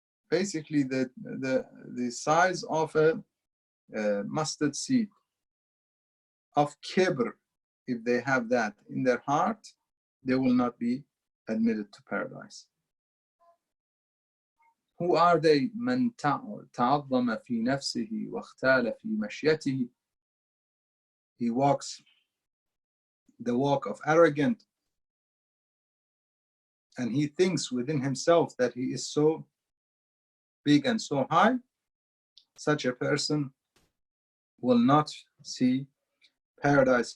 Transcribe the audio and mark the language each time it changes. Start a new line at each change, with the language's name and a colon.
English: Basically the size of a mustard seed of kibr, if they have that in their heart, they will not be admitted to paradise. Who are they?
Arabic: من تعظم في نفسه واختال في مشيته.
English: He walks the walk of arrogant, and he thinks within himself that he is so big and so high. Such a person will not see paradise.